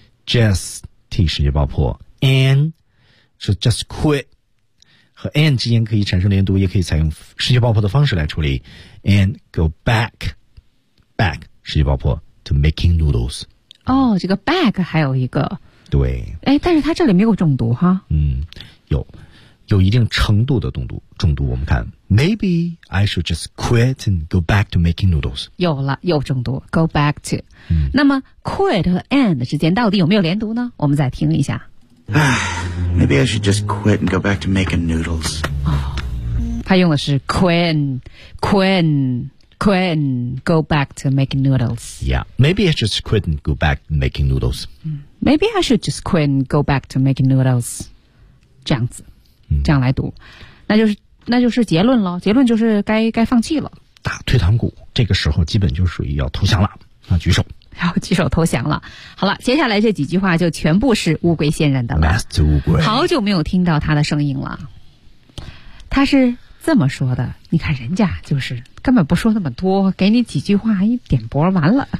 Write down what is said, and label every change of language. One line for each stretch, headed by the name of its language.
Chinese: Just T 世界爆破 and。是 just quit 和 and 之间可以产生连读，也可以采用世界爆破的方式来处理。
English: And go back
Chinese: 世界爆破
English: to making noodles。
Chinese: 哦，这个 back 还有一个，对，哎，但是它这里没有重读哈。嗯，有一定程度的重读。我们看
English: maybe I should just quit and go back to making noodles。
Chinese: 有了，有重读
English: go back to、
Chinese: 嗯、那么 quit 和 and 之间到底有没有连读呢？我们再听一下。
English: Maybe I should just quit and go back to making noodles.
Chinese: 他用的是
English: quit, go back to making noodles. Yeah, maybe I should just quit and go back to making noodles. Maybe I should just quit and go back to making noodles.
Chinese: 这样子，这样来读，那就是结论了。结论就是该放弃了，打退堂鼓。这个时候基本就属于要投降了，啊，举手。然后举手投降了。好了，接下来这几句话就全部是乌龟先人的了。 Last 乌龟，好久没有听到他的声音了。他是这么说的，你看人家就是根本不说那么多，给你几句话一点拨完了。